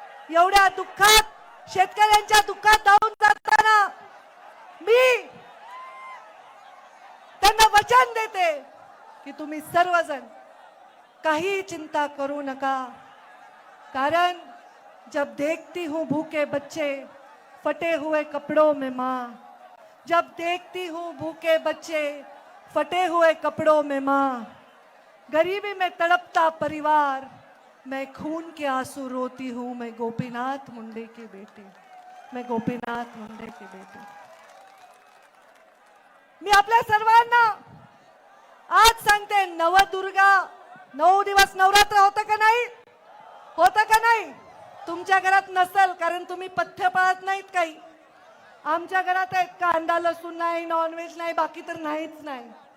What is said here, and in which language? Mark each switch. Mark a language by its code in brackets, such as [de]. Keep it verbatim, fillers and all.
[mr] एवढ्या दुःखात, शेतकऱ्यांच्या दुःखात जाऊन जाताना मी त्यांना वचन देते की तुम्ही सर्वजण काही चिंता करू नका. [hi] कारण जब देखती हूँ भूखे बच्चे फटे हुए कपड़ों में माँ, जब देखती हूँ भूखे बच्चे फटे हुए कपड़ों में माँ, गरीबी में तड़पता परिवार, मैं खून के आंसू रोती हूँ, मैं गोपीनाथ मुंडे की बेटी, मैं गोपीनाथ मुंडे की बेटी. [mr] मी आपल्या सर्वांना आज सांगते, नवदुर्गा नऊ दिवस नवरात्र होतं का नाही, होतं का नाही? तुमच्या घरात नसेल कारण तुम्ही पथ्य पाळत नाहीत काही. आमच्या घरात आहेत, कांदा लसूण नाही, नॉनव्हेज नाही, बाकी तर नाहीच नाही.